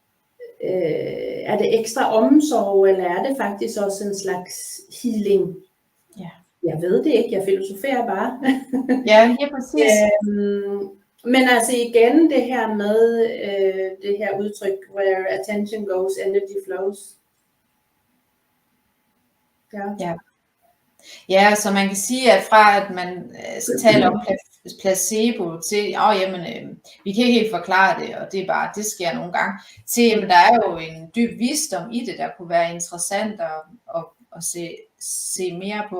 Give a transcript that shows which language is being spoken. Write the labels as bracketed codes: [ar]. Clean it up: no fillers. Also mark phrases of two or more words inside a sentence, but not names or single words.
[da] Er det ekstra omsorg, eller er det faktisk også en slags healing Jeg ved det ikke, jeg filosoferer bare. Ja, ja, præcis. Men altså igen det her med det her udtryk, [en] where attention goes, energy flows. [da] Ja. Ja, så man kan sige, at fra at man taler om placebo til, vi kan ikke helt forklare det, og det er bare, det sker nogle gange, til, jamen, der er jo en dyb visdom i det, der kunne være interessant at se mere på.